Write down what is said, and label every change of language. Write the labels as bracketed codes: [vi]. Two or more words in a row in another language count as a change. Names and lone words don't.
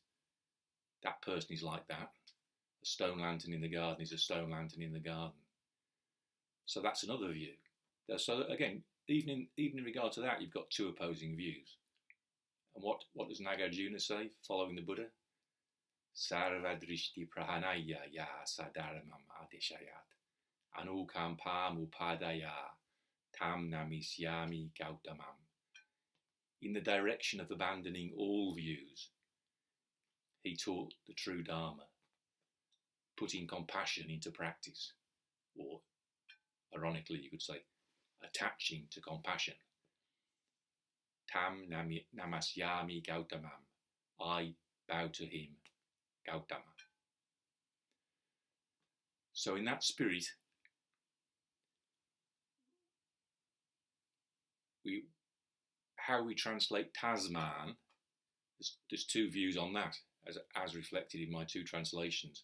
[en] That person is like that. A stone lantern in the garden is a stone lantern in the garden. So that's another view. So again, even in regard to that, you've got two opposing views. And what does Nagarjuna say following the Buddha? [sa] सर्वदृष्टि प्रहाणाय यः सद्धर्मम् अदेशयत् अनुकम् पामुपादाय तं नमस्यामि गौतमम्. [en] In the direction of abandoning all views, he taught the true Dharma, putting compassion into practice, or ironically you could say, attaching to compassion. [sa] तं नमस्यामि गौतमम्. [en] I bow to him, Gautama. So in that spirit, how we translate tasmān, there's two views on that, as reflected in my two translations.